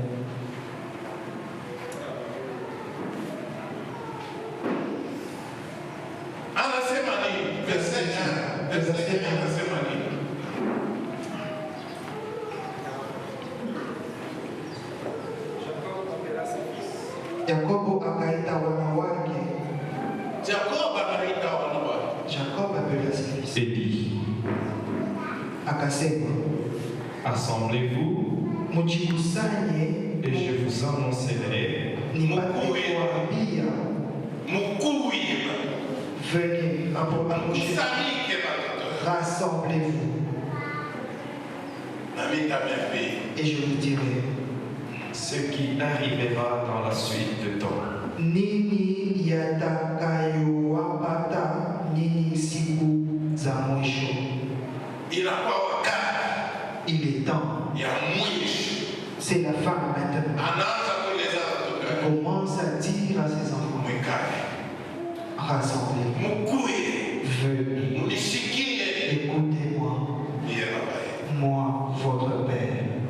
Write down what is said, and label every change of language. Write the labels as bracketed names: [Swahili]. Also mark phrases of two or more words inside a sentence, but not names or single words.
[French] Verset 1. [Swahili] Jacob akaita wana wake. [French] Jacob appela ses fils. Et dit, [Swahili] Akasema, [French] assemblez-vous [Swahili] mujikusanye [French] et je vous annoncerai [Swahili] nipate kuwaambia, [French] venez approchez, rassemblez-vous et je vous dirai ce qui arrivera dans la suite de temps. [Swahili] nini yatakayowapata nyinyi siku za mwisho. [French] Il est temps. C'est la fin maintenant. Il commence à dire à ses enfants, rassemblez-vous, venez, écoutez-moi, moi, votre Père.